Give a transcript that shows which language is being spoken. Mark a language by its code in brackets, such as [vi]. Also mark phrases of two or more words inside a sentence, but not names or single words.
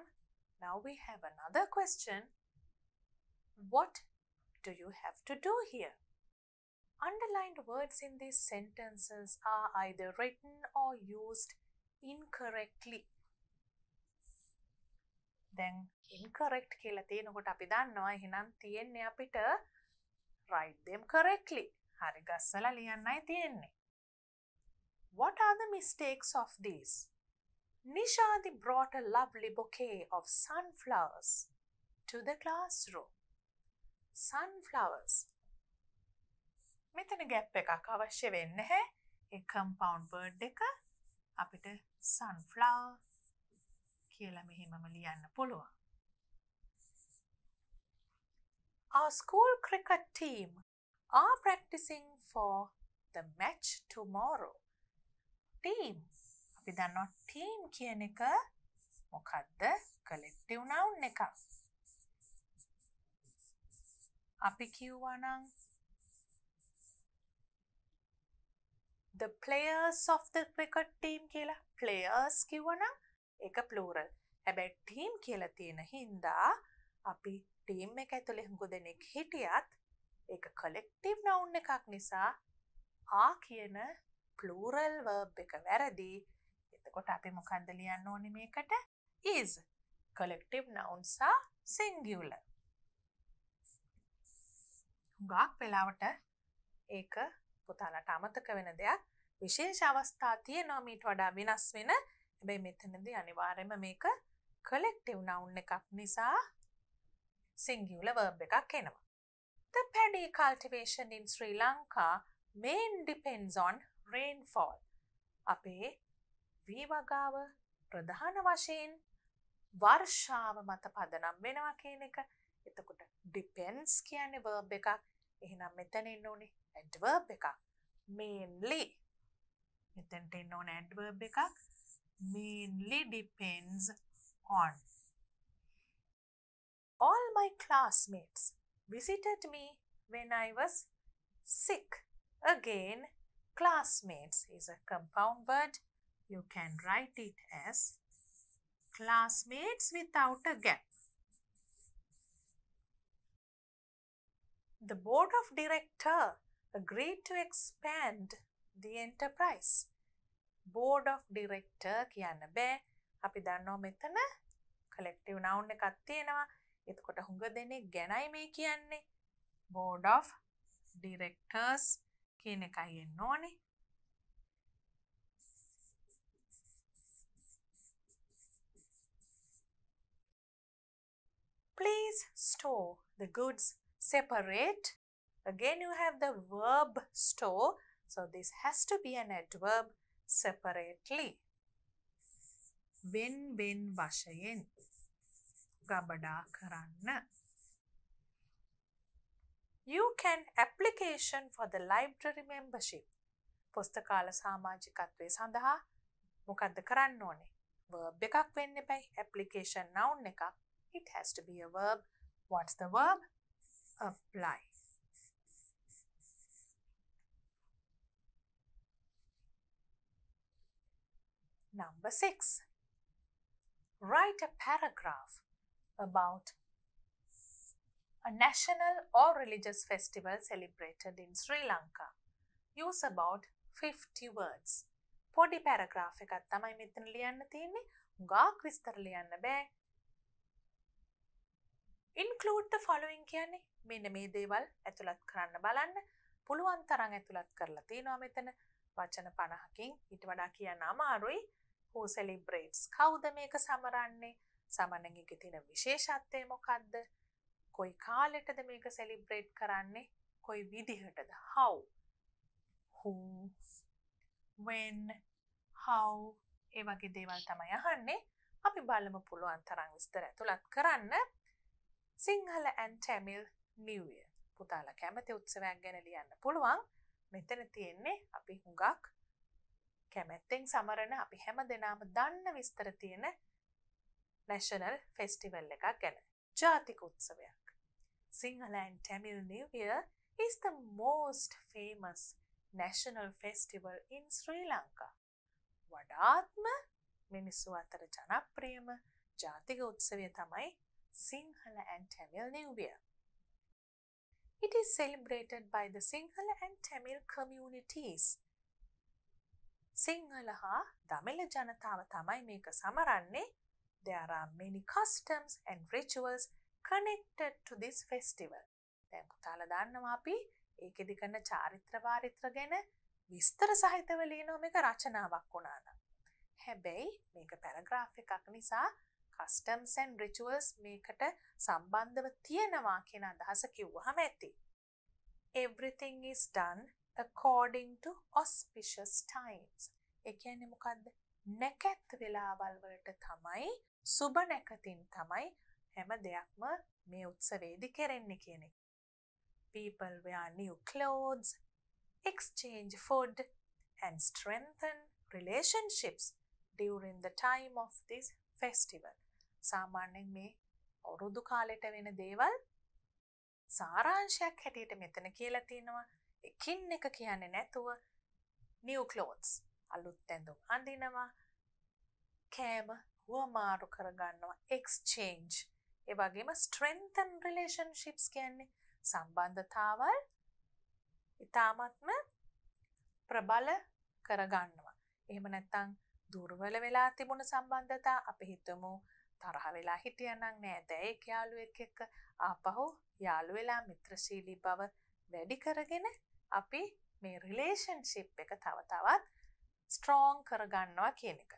[en] Now we have another question. What do you have to do here? Underlined words in these sentences are either written or used incorrectly. [si] දැන් incorrect කියලා තියෙනකොට අපි දන්නවා එහෙනම් තියෙන්නේ අපිට [en] write them correctly. [si] හරි ගස්සලා ලියන්නයි තියෙන්නේ. [en] What are the mistakes of these? Nishadi brought a lovely bouquet of sunflowers to the classroom. Sunflowers. [si] මෙතන gap එකක් අවශ්‍ය වෙන්නේ නැහැ. ඒ [en] compound word [si] එක අපිට sunflower කියලා මෙහෙමම ලියන්න පුළුවන්. [en] Our school cricket team are practicing for the match tomorrow. Team. [si] අපි දන්නවා team කියන එක මොකක්ද? [en] collective noun [si] එකක්. අපි කිව්වා නම් [en] the players of the cricket team [si] කියලා players කිව්වා නම් ඒක plural. හැබැයි team කියලා තියෙන හින්දා අපි team එක ඇතුලේ හුඟ දෙනෙක් හිටියත් ඒක [en] collective noun [si] එකක් නිසා ආ කියන [en] plural verb [si] එක වැරදි. එතකොට අපි මොකක්ද ලියන්න ඕනේ මේකට? [en] is. collective nouns are singular. [si] හුඟක් වෙලාවට ඒක පුතාලට අමතක වෙන දෙයක්. විශේෂ අවස්ථා තියෙනවා මීට වඩා වෙනස් වෙන. හැබැයි මෙතනදී අනිවාර්යයෙන්ම මේක [en] collective noun [si] එකක් නිසා [en] singular verb [si] එකක් එනවා. [en] The paddy cultivation in Sri Lanka main depends on rainfall. [si] අපේ වීවගාව ප්‍රධාන වශයෙන් වර්ෂාව මත පදනම් වෙනවා කියන එක. එතකොට depends කියන්නේ verb එකක්. එහෙනම් මෙතන එන්න ඕනේ adverb එකක්. mainly. මෙතනට එන්න ඕනේ adverb එකක්. [en] mainly depends on. All my classmates visited me when I was sick. Again, classmates is a compound word. You can write it as classmates without a gap. The board of directors agreed to expand the enterprise. Board of directors [si] කියන්න බෑ. අපි දන්නවා මෙතන collective noun එකක් තියෙනවා. එතකොට හුඟ දෙනෙක් ගැනයි මේ කියන්නේ. [en] Board of directors [si] කියන එකයි එන්න ඕනේ. [en] Please store the goods separate. Again you have the verb store. So this has to be an adverb separately. [si] When වශයෙන් ගබඩා කරන්න. [en] You can application for the library membership. [si] පුස්තකාල සමාජිකත්වයේ සඳහා මොකද්ද කරන්න ඕනේ? verb එකක් වෙන්න එපයි. [en] application noun [si] එකක්. [en] It has to be a verb. What's the verb? Apply. Number 6. Write a paragraph about a national or religious festival celebrated in Sri Lanka. Use about 50 words. [si] පොඩි paragraph එකක් තමයි මෙතන ලියන්න තියෙන්නේ. උගාක් විස්තර ලියන්න බෑ. [en] Include the following [si] කියන්නේ මෙන්න මේ දේවල් ඇතුළත් කරන්න බලන්න. පුළුවන් තරම් ඇතුළත් කරලා තියෙනවා මෙතන. වචන 50කින් ඊට වඩා කියන්න අමාරුයි. [en] Who celebrates? [si] කවුද මේක සමරන්නේ? සමරන්නේ එකේ තියෙන විශේෂත්වය මොකක්ද? කොයි කාලෙටද මේක celebrate කරන්නේ? කොයි විදිහටද? [en] How? Who? When? How? [si] ඒ වගේ දේවල් තමයි අහන්නේ. අපි බලමු පුළුවන් තරම් විස්තර ඇතුළත් කරන්න. [en] Sinhala and Tamil New Year. [si] පුතාලා කැමති උත්සවයක් ගැන ලියන්න පුළුවන්. මෙතන තියෙන්නේ අපි හුඟක් කැමැත්තෙන් සමරන අපි හැම දෙනාම දන්න විස්තර තියෙන national festival එකක් ගැන. ජාතික උත්සවයක්. [en] Sinhala and Tamil New Year is the most famous national festival in Sri Lanka. [si] වඩාත්ම මිනිස්සු අතර ජනප්‍රියම ජාතික උත්සවය තමයි Sinhala and Tamil New Year. [en] It is celebrated by the Sinhala and Tamil communities. [si] සිංහල හා දමිළ ජනතාව තමයි මේක සමරන්නේ. [en] There are many customs and rituals connected to this festival. [si] දැන් පුතාලා දන්නවා අපි ඒකෙදි කරන චාරිත්‍ර වාරිත්‍ර ගැන විස්තර සහිතව ලියනවා මේක රචනාවක් වුණා නම්. හැබැයි මේක පැරග්‍රාෆ් එකක් නිසා [en] customs and rituals [si] මේකට සම්බන්ධව තියෙනවා කියන අදහස කිව්වහම ඇති. [en] Everything is done according to auspicious times. [si] ඒ කියන්නේ මොකද්ද? නැකත් වෙලාවල් වලට තමයි සුබ නැකතින් තමයි හැම දෙයක්ම මේ උත්සවයේදී කරන්නේ කියන එක. [en] People wear new clothes, exchange food and strengthen relationships during the time of this festival. [si] සාමාන්‍යයෙන් මේ අවුරුදු කාලෙට වෙන දේවල් සාරාංශයක් හැටියට මෙතන කියලා තියෙනවා. එකින් එක කියන්නේ නැතුව [en] new clothes [si] අලුත් ඇඳුම් අඳිනවා, කෑම හුවමාරු කරගන්නවා, exchange ඒ වගේම [en] strengthen relationships [si] කියන්නේ සම්බන්ධතාවල් ඉතාමත්ම ප්‍රබල කරගන්නවා. එහෙම නැත්නම් දුර්වල වෙලා තිබුණ සම්බන්ධතා අපි හිතමු තරහ වෙලා හිටියනම් නෑදෑයෙක් යාළුවෙක් එක්ක ආපහු යාළු වෙලා මිත්‍රශීලී බව වැඩි කරගෙන අපි මේ රිලේෂන්ෂිප් එක තව තවත් ස්ට්‍රෝං කරගන්නවා කියන එක.